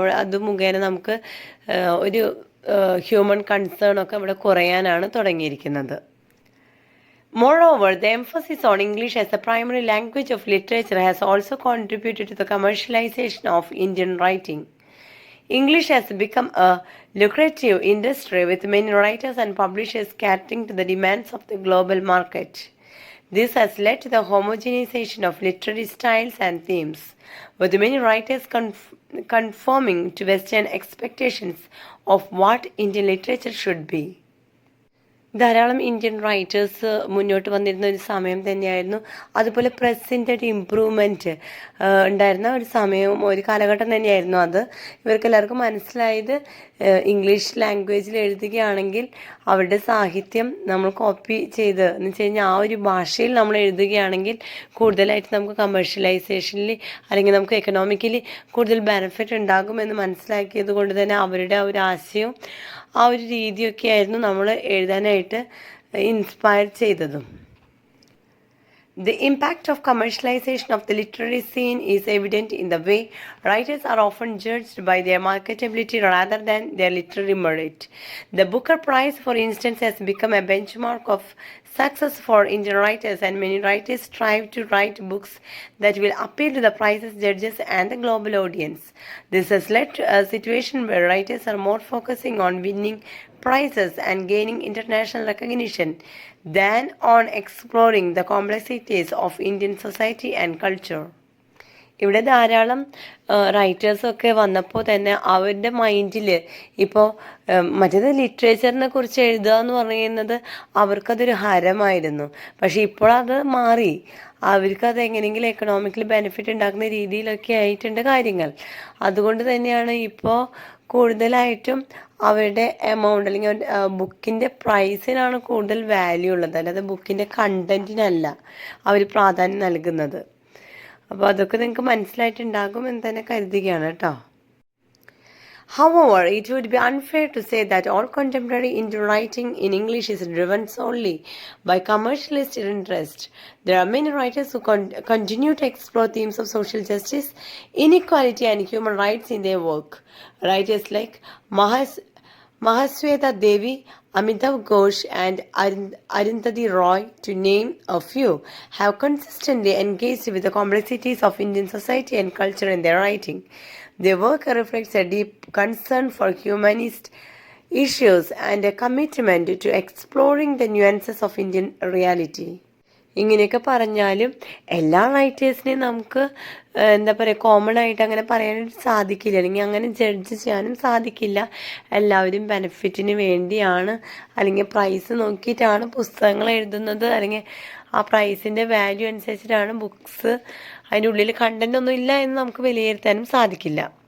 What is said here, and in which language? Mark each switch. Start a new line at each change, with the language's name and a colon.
Malayalam: അത് മുഖേന നമുക്ക് ഒരു ഹ്യൂമൻ കൺസേൺ ഒക്കെ ഇവിടെ കുറയാനാണ് തുടങ്ങിയിരിക്കുന്നത്.
English: Moreover, the emphasis on English as the primary language of literature has also contributed to the commercialization of Indian writing. English has become a lucrative industry with many writers and publishers catering to the demands of the global market. This has led to the homogenization of literary styles and themes, with many writers conforming to Western expectations of what Indian literature should be.
Malayalam: ധാരാളം Indian writers മുന്നോട്ട് വന്നിരുന്ന ഒരു സമയം തന്നെയായിരുന്നു. അതുപോലെ പ്രസിൻ്റെ ഒരു improvement ഉണ്ടായിരുന്ന ഒരു സമയവും ഒരു കാലഘട്ടം തന്നെയായിരുന്നു അത്. ഇവർക്കെല്ലാവർക്കും മനസ്സിലായത് ഇംഗ്ലീഷ് ലാംഗ്വേജിൽ എഴുതുകയാണെങ്കിൽ അവരുടെ സാഹിത്യം നമ്മൾ കോപ്പി ചെയ്ത് എന്ന് വെച്ച് കഴിഞ്ഞാൽ ആ ഒരു ഭാഷയിൽ നമ്മൾ എഴുതുകയാണെങ്കിൽ കൂടുതലായിട്ട് നമുക്ക് കമേഴ്ഷ്യലൈസേഷനിൽ അല്ലെങ്കിൽ നമുക്ക് എക്കണോമിക്കലി കൂടുതൽ ബെനിഫിറ്റ് ഉണ്ടാകുമെന്ന് മനസ്സിലാക്കിയത് കൊണ്ട് തന്നെ അവരുടെ ആ ഒരു ആശയവും ആ ഒരു രീതിയൊക്കെ ആയിരുന്നു നമ്മൾ എഴുതാനായിട്ട് ഇൻസ്പയർ ചെയ്തതും.
English: The impact of commercialization of the literary scene is evident in the way writers are often judged by their marketability rather than their literary merit. The Booker Prize, for instance, has become a benchmark of success for Indian writers, and many writers strive to write books that will appeal to the prize's judges and the global audience. This has led to a situation where writers are more focusing on winning prizes and gaining international recognition than on exploring the complexities of Indian society and culture.
Malayalam: ഇവിടെ ധാരാളം റൈറ്റേഴ്സൊക്കെ വന്നപ്പോൾ തന്നെ അവരുടെ മൈൻഡിൽ ഇപ്പോൾ മറ്റേത് ലിറ്ററേച്ചറിനെ കുറിച്ച് എഴുതുക എന്ന് പറയുന്നത് അവർക്കതൊരു ഹരമായിരുന്നു. പക്ഷേ ഇപ്പോൾ അത് മാറി. അവർക്കത് എങ്ങനെയെങ്കിലും എക്കണോമിക്കലി ബെനിഫിറ്റ് ഉണ്ടാക്കുന്ന രീതിയിലൊക്കെ ആയിട്ടുണ്ട് കാര്യങ്ങൾ. അതുകൊണ്ട് തന്നെയാണ് ഇപ്പോൾ കൂടുതലായിട്ടും അവരുടെ എമൗണ്ട് അല്ലെങ്കിൽ ബുക്കിൻ്റെ പ്രൈസിനാണ് കൂടുതൽ വാല്യൂ ഉള്ളത്, അല്ലാതെ ബുക്കിൻ്റെ കണ്ടൻറ്റിനല്ല അവർ പ്രാധാന്യം നൽകുന്നത്. അപ്പോൾ അതൊക്കെ നിങ്ങൾക്ക് മനസ്സിലായിട്ടുണ്ടാകും എന്ന് തന്നെ കരുതുകയാണ് കേട്ടോ.
English: However, it would be unfair to say that all contemporary Indian writing in English is driven solely by commercialist interest. There are many writers who continue to explore themes of social justice, inequality and human rights in their work. Writers like Mahasweta Devi, Amitav Ghosh and Arundhati Roy, to name a few, have consistently engaged with the complexities of Indian society and culture in their writing. Their work reflects a deep concern for humanist issues and a commitment to exploring the nuances of Indian reality.
Malayalam: ഇങ്ങനെയൊക്കെ പറഞ്ഞാലും എല്ലാ റൈറ്റേഴ്സിനെയും നമുക്ക് എന്താ പറയുക common ആയിട്ട് അങ്ങനെ പറയാനായിട്ട് സാധിക്കില്ല, അല്ലെങ്കിൽ അങ്ങനെ ജഡ്ജ് ചെയ്യാനും സാധിക്കില്ല. എല്ലാവരും ബെനിഫിറ്റിന് വേണ്ടിയാണ് അല്ലെങ്കിൽ പ്രൈസ് നോക്കിയിട്ടാണ് പുസ്തകങ്ങൾ എഴുതുന്നത്, അല്ലെങ്കിൽ ആ പ്രൈസിൻ്റെ വാല്യൂ അനുസരിച്ചിട്ടാണ് ബുക്സ്, അതിൻ്റെ ഉള്ളിൽ കണ്ടൻ്റ് ഒന്നും ഇല്ല എന്ന് നമുക്ക് വിലയിരുത്താനും സാധിക്കില്ല.